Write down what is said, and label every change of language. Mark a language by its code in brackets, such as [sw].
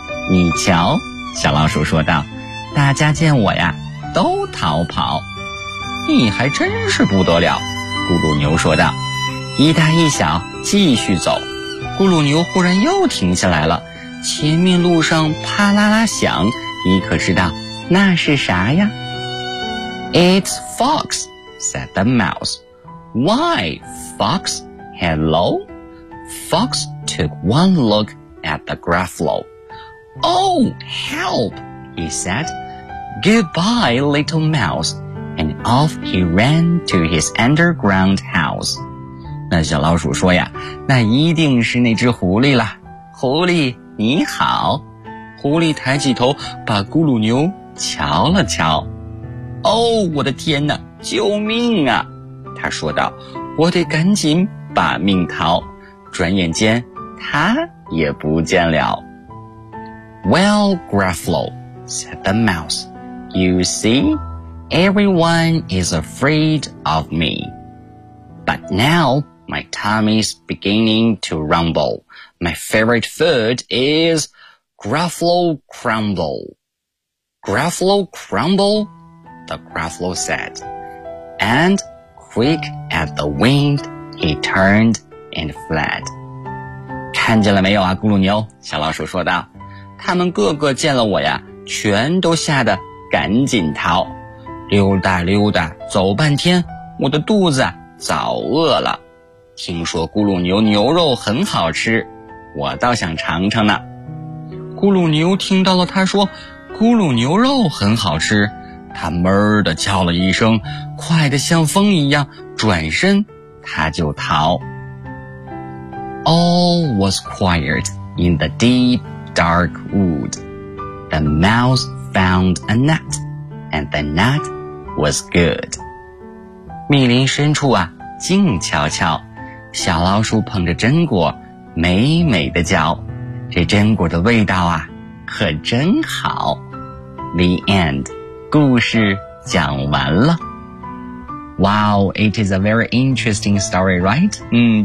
[zh] 你瞧，小老鼠说道，大家见我呀都逃跑。你还真是不得了，咕噜牛说道。一大一小继续走，咕噜牛忽然又停下来了，前面路上啪啦啦响，你可知道那是啥呀？ [en] It's fox, said the mouse. Why, fox, hello? Fox took one lookat the Gruffalo. Oh, help, he said. Goodbye, little mouse. And off he ran to his underground house. [zh] 那小老鼠说呀，那一定是那只狐狸了。狐狸，你好。狐狸抬起头，把咕噜牛瞧了瞧。 Oh, 我的天哪，救命啊，他说道，我得赶紧把命逃。转眼间，他也不见了。 [en] Well, Gruffalo, said the mouse, you see, everyone is afraid of me. But now my tummy's beginning to rumble. My favorite food is Gruffalo crumble. Gruffalo crumble, the Gruffalo said. And quick as the wind, he turned and fled. [zh] 看见了没有啊，咕噜牛，小老鼠说道，他们个个见了我呀全都吓得赶紧逃，溜达溜达走半天，我的肚子早饿了，听说咕噜牛牛肉很好吃，我倒想尝尝呢。咕噜牛听到了他说咕噜牛肉很好吃，他闷地叫了一声，快得像风一样转身他就逃。 [en] All was quiet in the deep dark wood. The mouse found a nut, and the nut was good. [zh] 密林深处啊，静悄悄，小老鼠捧着榛果美美的嚼，这榛果的味道啊可真好。 [en] The end， [zh] 故事讲完了。 [en] Wow， it is a very interesting story， right？